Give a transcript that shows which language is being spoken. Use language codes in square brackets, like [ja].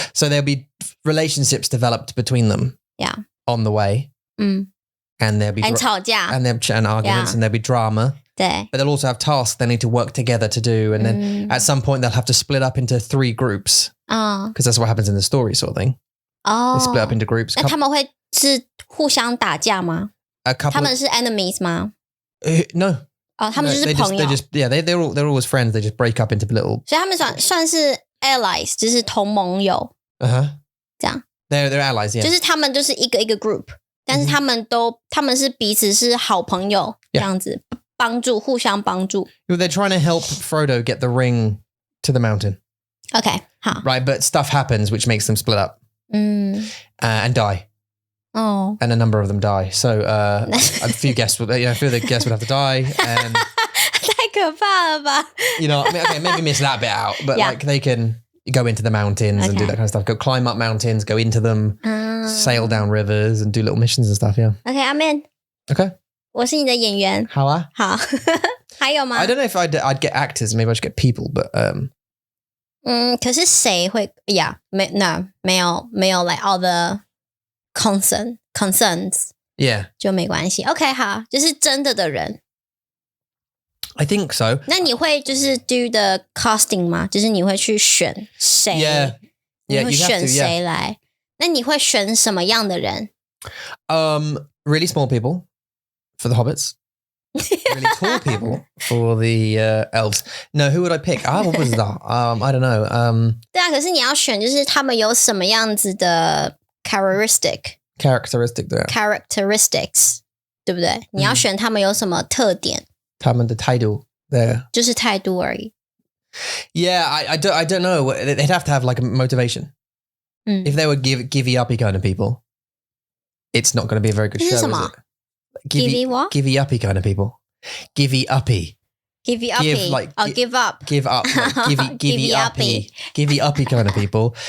[en] So there'll be relationships developed between them. Yeah. On the way. And there'll be [zh] 吵架 [en] and arguments and there'll be drama. [zh] 对 [en] But they'll also have tasks they need to work together to do. And then at some point they'll have to split up into 3 groups. Because that's what happens in the story sort of thing. They split up into groups. [zh] 那他们会是互相打架吗 他们是 enemies 吗 [en] No. [zh] 他们就是朋友 [en] they're always friends. They just break up into little. [zh] 所以他们算是 allies 就是同盟友这样 [en] They're allies, yeah. [zh] 就是他们就是一个 group 但是他们是彼此是好朋友这样子互相帮助 [en] They're trying to help Frodo get the ring to the mountain. [zh] OK 好 [en] Right, but stuff happens which makes them split up. And die. Oh. And a number of them die. So a few guests would have to die. And [zh] 太可怕了吧 [en] maybe miss that bit out, but like they can go into the mountains and do that kind of stuff. Go climb up mountains, go into them, sail down rivers and do little missions and stuff, yeah. OK, I'm in. Okay. [zh] 我是你的演员。好啊。好。还有吗 [en] I don't know if I'd get actors, maybe I should get people, but [zh] 可是谁会 Yeah, 没有 [en] like all the concerns yeah. [zh] 就没关系 OK 好就是真的人 [en] I think so. [zh] 那你会就是 [en] do the casting [zh] 吗就是你会去选谁 [en] Yeah, [zh] 你会 [en] you have [zh] 选 [en] to, [zh] 谁来那你会选什么样的人 [en] Really small people for the hobbits. Really tall people for the elves. No, who would I pick? What was that? I don't know. [zh] 对啊可是你要选就是他们有什么样子的 characteristic 对 characteristics 对不对你要选他们有什么特点他们的态度 there. 就是态度而已 [en] Yeah, I don't know. They'd have to have like a motivation. If they were givey uppy kind of people, it's not going to be a very good show, is it? Givey what? Givey uppy kind of people. Givey uppy. Givey uppy. Give up. Give up. Like givey uppy kind of people.